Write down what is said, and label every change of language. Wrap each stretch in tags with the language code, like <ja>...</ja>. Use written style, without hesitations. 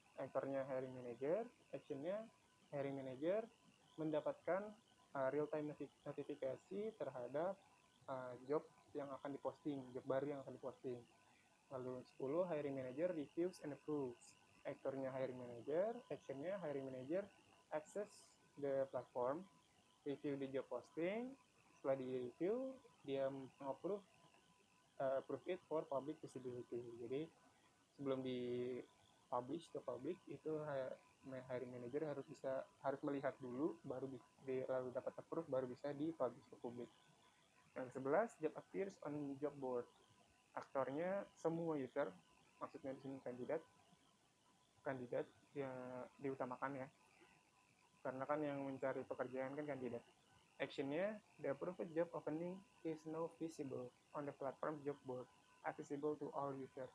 <id>Aktornya hiring manager, actionnya hiring manager mendapatkan real-time notifikasi terhadap job yang akan diposting, job baru yang akan diposting.</id> <en>Lalu 10, hiring manager reviews and approves. Aktornya hiring manager, actionnya hiring manager access the platform, review the job posting,</en> <id>setelah di-review, dia</id> <en>approve it for public visibility.</en> <id>Jadi sebelum di-publish ke publik, itu hiring manager harus melihat dulu, baru lalu dapat approve, baru bisa di-publish ke publik.</id> <en>Yang 11, job appears on job board.</en> <id>Aktornya semua user, maksudnya di sini kandidat yang diutamakan ya, karena kan yang mencari pekerjaan kan kandidat.</id> <en>Actionnya, the approved job opening is now visible on the platform job board, accessible to all users.</en>